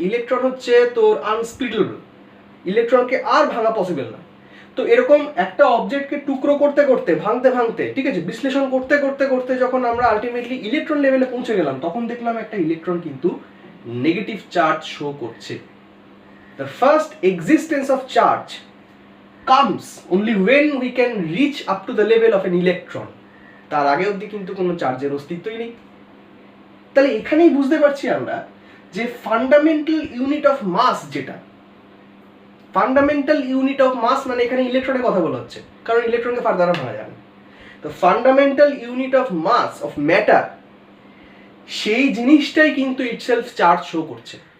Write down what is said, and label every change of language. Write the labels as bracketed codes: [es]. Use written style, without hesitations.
[bn] Electron হচ্ছে তোর আনস্প্লিটেবল, ইলেকট্রনকে আর ভাঙা পসিবল না। তো এরকম একটা অবজেক্টকে টুকরো করতে করতে ভাঙতে ভাঙতে, ঠিক আছে, বিশ্লেষণ করতে করতে করতে যখন আমরা আলটিমেটলি ইলেকট্রন লেভেলে পৌঁছে গেলাম, তখন দেখলাম একটা ইলেকট্রন কিন্তু নেগেটিভ চার্জ শো করছে। [en] The first existence of charge comes only when we can reach up to the level of an electron. [bn] তার আগে অবধি কিন্তু কোনো চার্জের অস্তিত্বই নেই। তাহলে এখানেই বুঝতে পারছি আমরা যে ফান্ডামেন্টাল ইউনিট অফ মাস, যেটা ফান্ডামেন্টাল ইউনিট অফ মাস মানে এখানে ইলেকট্রনের কথা বলা হচ্ছে, কারণ ইলেকট্রনকে ফার্দার ভাঙা যায় না। তো fundamental unit of mass of matter, সেই জিনিসটাই কিন্তু ইটসেলফ চার্জ শো করছে।